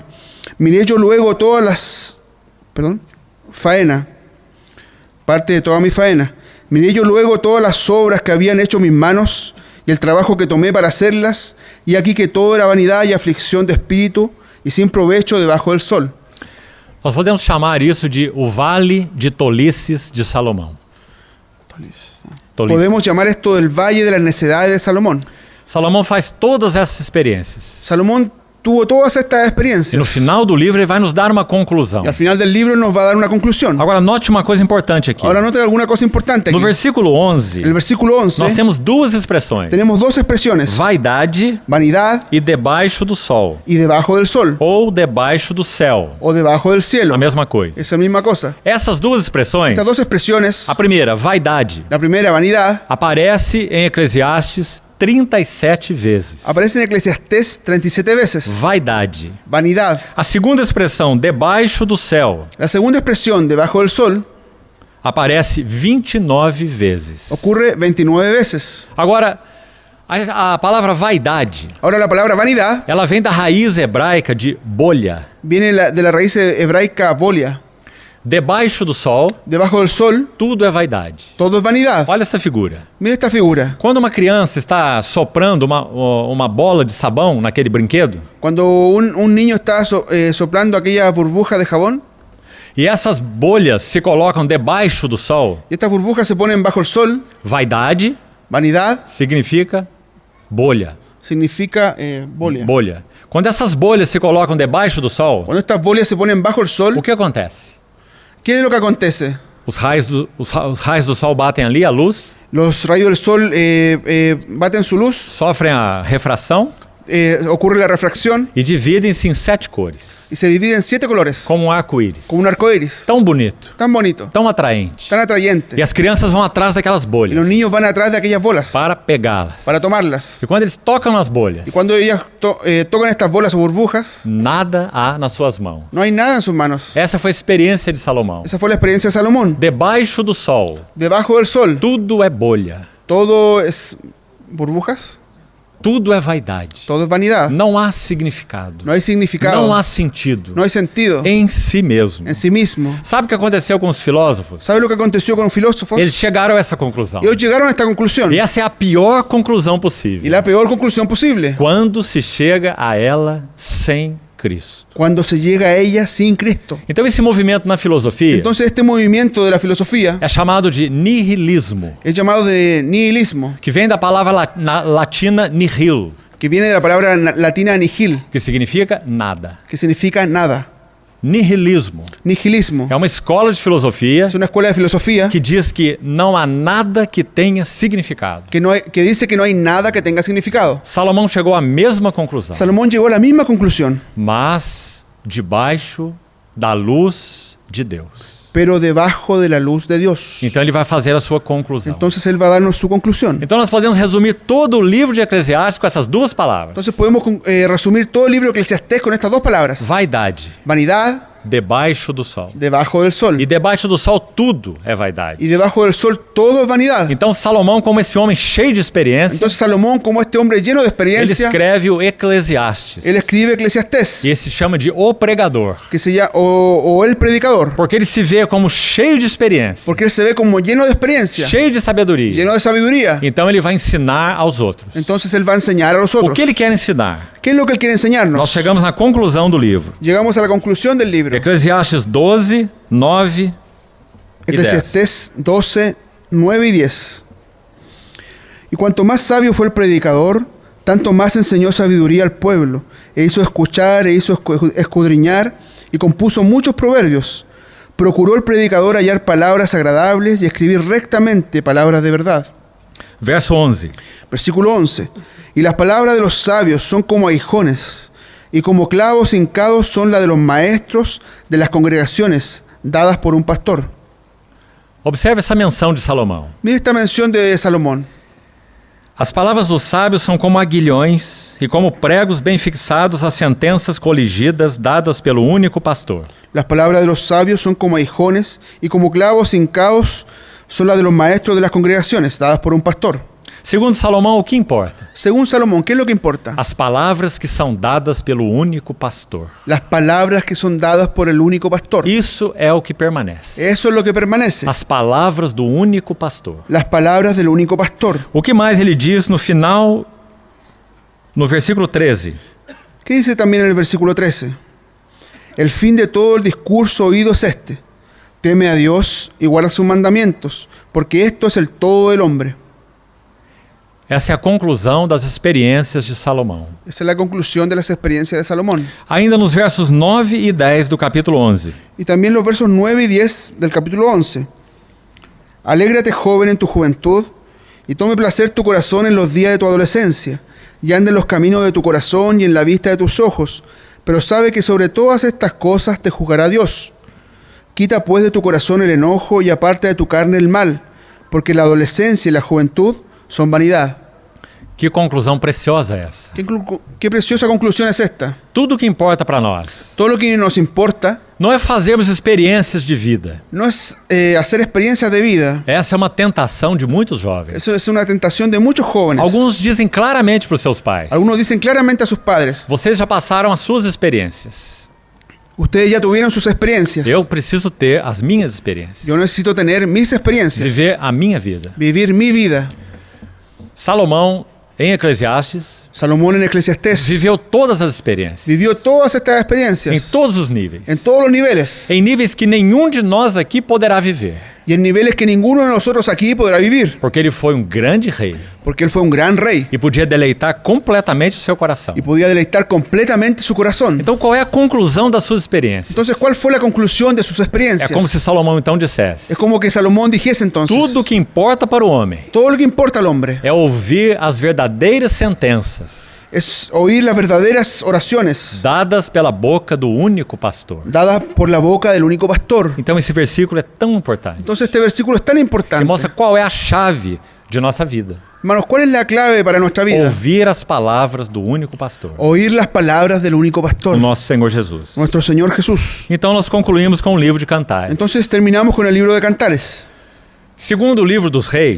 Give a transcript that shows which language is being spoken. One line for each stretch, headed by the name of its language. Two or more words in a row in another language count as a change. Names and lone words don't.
Spanish: Miré yo luego todas las... faena, parte de toda mi faena. Miré yo luego todas las obras que habían hecho mis manos y el trabajo que tomé para hacerlas, y aquí que todo era vanidad y aflicción de espíritu y sin provecho debajo del sol.
Portuguese: Nós podemos chamar isso de o vale de tolices de Salomão. Tolice.
Spanish: Podemos llamar esto el valle de las necedades de Salomón.
Portuguese: Salomão faz todas essas experiências.
Spanish: Salomón tuvo todas estas experiencias.
Portuguese: E no final do livro ele vai nos dar uma conclusão.
Spanish: Y al final del libro nos va a dar una conclusión.
Portuguese: Agora note uma coisa importante aqui.
Spanish: Ahora note alguna cosa importante
Portuguese: No
Spanish: aquí.
Portuguese: versículo 11,
Spanish: En el versículo 11
Portuguese: nós temos duas expressões.
Spanish: tenemos dos expresiones.
Portuguese: Vaidade
Spanish: Vanidad
Portuguese: e debaixo do sol.
Spanish: y debajo del sol.
Portuguese: Ou debaixo do céu.
Spanish: O debajo del cielo.
Portuguese: A mesma coisa.
Spanish: Esa misma cosa.
Portuguese: Essas duas expressões,
Spanish: Estas dos expresiones,
Portuguese: a primeira, vaidade,
Spanish: la primera, vanidad,
Portuguese: aparece em Eclesiastes 37 vezes.
Spanish: aparece en Eclesiastés 37 veces.
Portuguese: Vaidade.
Spanish: Vanidad.
Portuguese: A segunda expressão, debaixo do céu,
Spanish: La segunda expresión, debajo del sol,
Portuguese: aparece 29 vezes.
Spanish: ocurre 29 veces.
Portuguese: Agora, a palavra vaidade,
Spanish: Ahora la palabra vanidad
Portuguese: ela vem da raiz hebraica de bolha.
Spanish: viene de la raíz hebraica bolia.
Portuguese: Debaixo do sol,
Spanish: Debajo del sol,
Portuguese: tudo é vaidade.
Spanish: todo es vanidad.
Portuguese: Olha essa figura.
Spanish: Mira esta figura.
Portuguese: Quando uma criança está soprando uma bola de sabão naquele brinquedo,
Spanish: Cuando un niño está soplando aquella burbuja de jabón,
Portuguese: e essas bolhas se colocam debaixo do sol,
Spanish: y estas burbujas se ponen bajo el sol,
Portuguese: vaidade
Spanish: vanidad
Portuguese: significa bolha.
Spanish: significa bolia.
Portuguese: Bolha. Quando essas bolhas se colocam debaixo do sol,
Spanish: Cuando estas bolias se ponen bajo el sol,
Portuguese: o que acontece?
Spanish: ¿qué es lo que acontece?
Portuguese: Os raios do sol batem ali, a luz,
Spanish: Los rayos del sol baten su luz,
Portuguese: sofrem a refração
Spanish: ocurre la refracción
Portuguese: e dividem-se em 7 cores,
Spanish: y se divide en 7 colores,
Portuguese: como um arco-íris.
Spanish: como un arco iris.
Portuguese: Tão bonito,
Spanish: Tan bonito,
Portuguese: tão atraente.
Spanish: tan atrayente.
Portuguese: E as crianças vão atrás daquelas
Spanish: Y
Portuguese: bolhas
Spanish: los niños van atrás de aquellas bolas
Portuguese: para pegá-las.
Spanish: para tomarlas.
Portuguese: E quando eles tocam nas bolhas,
Spanish: Y cuando ellas tocan estas bolas o burbujas,
Portuguese: nada há nas suas mãos.
Spanish: no hay nada en sus manos.
Portuguese: Essa foi a experiência de Salomão.
Spanish: Esa fue la experiencia de Salomón.
Portuguese: Debaixo do sol,
Spanish: Debajo del sol,
Portuguese: tudo é bolha,
Spanish: todo es burbujas,
Portuguese: tudo é vaidade.
Spanish: todo es vanidad.
Portuguese: Não há significado,
Spanish: No hay significado,
Portuguese: não há sentido
Spanish: no hay sentido
Portuguese: em si mesmo.
Spanish: en sí mismo.
Portuguese: Sabe o que aconteceu com os filósofos?
Spanish: ¿Sabe lo que aconteció con los filósofos?
Portuguese: Eles chegaram a essa conclusão.
Spanish: Ellos llegaron a esta conclusión.
Portuguese: E essa é a pior conclusão
Spanish: Y
Portuguese: possível.
Spanish: la peor conclusión posible.
Portuguese: Quando se chega a ela sem Cristo.
Spanish: cuando se llega a ella sin Cristo.
Portuguese: Então esse movimento na filosofia
Spanish: Entonces este movimiento de la filosofía
Portuguese: é chamado de nihilismo,
Spanish: es llamado de nihilismo,
Portuguese: que vem da palavra latina nihil,
Spanish: que viene de la palabra latina nihil,
Portuguese: que significa nada.
Spanish: que significa nada.
Portuguese: Nihilismo
Spanish: Nihilismo
Portuguese: é uma escola de filosofia
Spanish: es una escuela de filosofía
Portuguese: que diz que não há nada que tenha significado.
Spanish: que dice que no hay nada que tenga significado.
Portuguese: Salomão chegou à mesma conclusão,
Spanish: Salomón llegó a la misma conclusión,
Portuguese: mas debaixo da luz de Deus.
Spanish: pero debajo de la luz de Dios.
Portuguese: Então ele vai fazer a sua conclusão.
Spanish: Entonces él va a darnos su conclusión.
Portuguese: Então nós podemos resumir todo o livro de Eclesiastes com essas duas palavras:
Spanish: Entonces podemos resumir todo el libro de Eclesiastés con estas dos palabras.
Portuguese: vaidade,
Spanish: Vanidad
Portuguese: debaixo do sol.
Spanish: debajo del sol.
Portuguese: E debaixo do sol tudo é vaidade.
Spanish: Y debajo del sol todo es vanidad.
Portuguese: Então Salomão, como esse homem cheio de experiência,
Spanish: Entonces Salomón, como este hombre lleno de
Portuguese: ele
Spanish: experiencia,
Portuguese: escreve o Eclesiastes.
Spanish: él escribe Eclesiastés,
Portuguese: E esse se chama de o pregador,
Spanish: que se llama, o el predicador,
Portuguese: porque ele se vê como cheio de experiência,
Spanish: porque él se ve como lleno de experiencia,
Portuguese: cheio de sabedoria.
Spanish: lleno de sabiduría.
Portuguese: Então ele vai ensinar aos outros.
Spanish: Entonces él va a enseñar a los
Portuguese: O
Spanish: otros.
Portuguese: que ele quer ensinar?
Spanish: ¿Qué es lo que él quiere enseñarnos?
Portuguese: Nós chegamos na conclusão do livro.
Spanish: Llegamos a la conclusión del libro.
Portuguese: Eclesiastes 12, 9 e 10.
Spanish: Eclesiastés 12, 9 y 10. Y cuanto más sabio fue el predicador, tanto más enseñó sabiduría al pueblo, e hizo escuchar, e hizo escudriñar, y compuso muchos proverbios. Procuró el predicador hallar palabras agradables y escribir rectamente palabras de verdad.
Portuguese: Verso 11.
Spanish: Versículo 11. Y las palabras de los sabios son como aguijones, y como clavos hincados son las de los maestros de las congregaciones, dadas por un pastor.
Portuguese: Observe essa menção de Salomão.
Spanish: Mira esta mención de Salomón.
Portuguese: As palavras dos sábios são como aguilhões e como pregos bem fixados às sentenças coligidas dadas pelo único pastor.
Spanish: Las palabras de los sabios son como aguijones, y como clavos hincados son las de los maestros de las congregaciones, dadas por un pastor.
Portuguese: Segundo Salomão, o que importa?
Spanish: Según Salomón, ¿qué es lo que importa?
Portuguese: As palavras que são dadas pelo único pastor.
Spanish: Las palabras que son dadas por el único pastor.
Portuguese: Isso é o que permanece.
Spanish: Eso es lo que permanece.
Portuguese: As palavras do único pastor.
Spanish: Las palabras del único pastor.
Portuguese: O que mais ele diz no final, no versículo 13?
Spanish: ¿Qué dice también en el versículo 13? El fin de todo el discurso oído es este: teme a Dios y guarda sus mandamientos, porque esto es el todo del hombre.
Portuguese: Essa é a conclusão das experiências de Salomão.
Spanish: Esa es la conclusión de las experiencias de Salomón.
Portuguese: Ainda nos versos 9 e 10 do capítulo 11.
Spanish: Y también los versos 9 y 10 del capítulo 11. Alégrate, joven, en tu juventud, y tome placer tu corazón en los días de tu adolescencia, y anda en los caminos de tu corazón y en la vista de tus ojos, pero sabe que sobre todas estas cosas te juzgará Dios. Quita pues de tu corazón el enojo y aparta de tu carne el mal, porque la adolescencia y la juventud son vanidad.
Portuguese: Que conclusão preciosa é essa?
Spanish: Qué preciosa conclusión es esta.
Portuguese: Tudo o que importa para nós
Spanish: Todo lo que nos importa
Portuguese: não é fazermos experiências de vida.
Spanish: no es hacer experiencias de vida.
Portuguese: Essa é uma tentação de muitos jovens.
Spanish: Eso es una tentación de muchos jóvenes.
Portuguese: Alguns dizem claramente para os seus pais:
Spanish: Algunos dicen claramente a sus padres:
Portuguese: vocês já passaram as suas experiências.
Spanish: ustedes ya tuvieron sus experiencias.
Portuguese: Eu preciso ter as minhas experiências.
Spanish: Yo necesito tener mis experiencias.
Portuguese: Viver a minha vida.
Spanish: Vivir mi vida.
Portuguese: Salomão, em Eclesiastes,
Spanish: Salomón en Eclesiastés
Portuguese: viveu todas as experiências.
Spanish: vivió todas estas
Portuguese: Em
Spanish: experiencias.
Portuguese: todos os níveis.
Spanish: En todos los niveles.
Portuguese: Em níveis que nenhum de nós aqui poderá viver.
Spanish: Y en niveles que ninguno de nosotros aquí podrá vivir.
Portuguese: Porque ele foi um grande rei.
Spanish: Porque él fue un gran rey.
Portuguese: E podia deleitar completamente o seu coração.
Spanish: Y podía deleitar completamente su corazón.
Portuguese: Então qual é a conclusão das suas experiências?
Spanish: Entonces, ¿cuál fue la conclusión de sus experiencias?
Portuguese: É como se Salomão então dissesse:
Spanish: Es como que Salomón dijese entonces:
Portuguese: tudo que importa para o homem
Spanish: todo lo que importa al hombre
Portuguese: é ouvir as verdadeiras sentenças
Spanish: es oír las verdaderas oraciones
Portuguese: dadas pela boca do único pastor.
Spanish: dadas por la boca del único pastor.
Portuguese: Então esse versículo é tão importante.
Spanish: Entonces este versículo es tan
Portuguese: Que
Spanish: importante.
Portuguese: mostra qual é a chave de nossa vida.
Spanish: Hermanos, ¿cuál es la clave para nuestra vida?
Portuguese: Ouvir as palavras do único pastor,
Spanish: Oír las palabras del único
Portuguese: o
Spanish: pastor,
Portuguese: nosso Senhor Jesus.
Spanish: nuestro Señor Jesús.
Portuguese: Então nós concluímos com o livro de Cantares.
Spanish: Entonces terminamos con el libro de Cantares.
Portuguese: Segundo livro dos Reis,